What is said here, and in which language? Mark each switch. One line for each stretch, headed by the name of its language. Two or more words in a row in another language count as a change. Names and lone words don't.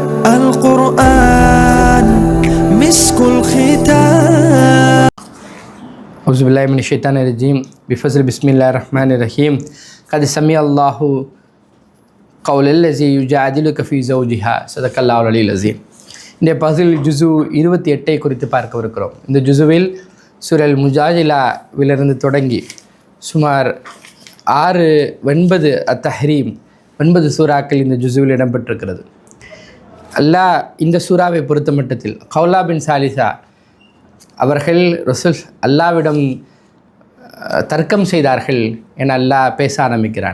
Arabic: القرآن مسك الختام. أعوذ بالله من الشيطان الرجيم. بفضل بسم الله الرحمن الرحيم. قد سمع الله قول الذي يجادلك في زوجها. صدق الله العلي العظيم.
Tamil: இந்த பசில் ஜுசு 28 குறித்து பார்க்கவிருக்கிறோம். இந்த ஜுசுவில் சூரல் முஜாஜிலாவிலிருந்து தொடங்கி சுமார் 9 அத்தஹரீம் 9 சூறாக்கள் இந்த ஜுசுவில் இடம்பெற்றிருக்கிறது. அல்லாஹ் இந்த சூறாவை பொறுத்த மட்டத்தில் கௌலா பின் சாலிசா அவர்கள் ரசூல் அல்லாவிடம் தர்க்கம் செய்தார்கள் என அல்லாஹ் பேச ஆரம்பிக்கிறான்.